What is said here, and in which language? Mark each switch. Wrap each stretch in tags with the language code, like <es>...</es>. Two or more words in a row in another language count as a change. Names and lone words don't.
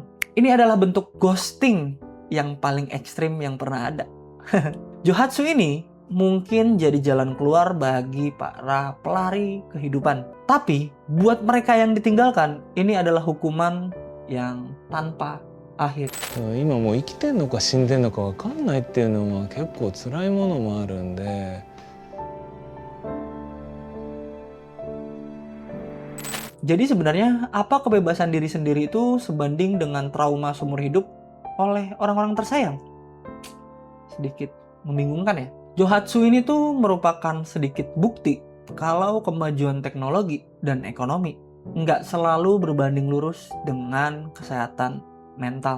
<id>Ini adalah bentuk ghosting yang paling ekstrim yang pernah ada. Johatsu ini mungkin jadi jalan keluar bagi para pelari kehidupan. Tapi buat mereka yang ditinggalkan, ini adalah hukuman yang tanpa akhir.</id> <ja>今もう生きてんのか死んでんのか分かんないっていうのは結構辛いものもあるんで。</ja> <id>Jadi sebenarnya apa kebebasan diri sendiri itu sebanding dengan trauma seumur hidup oleh orang-orang tersayang? Sedikit Membingungkan ya? Johatsu ini tuh merupakan sedikit bukti kalau kemajuan teknologi dan ekonomi nggak selalu berbanding lurus dengan kesehatan mental.</id>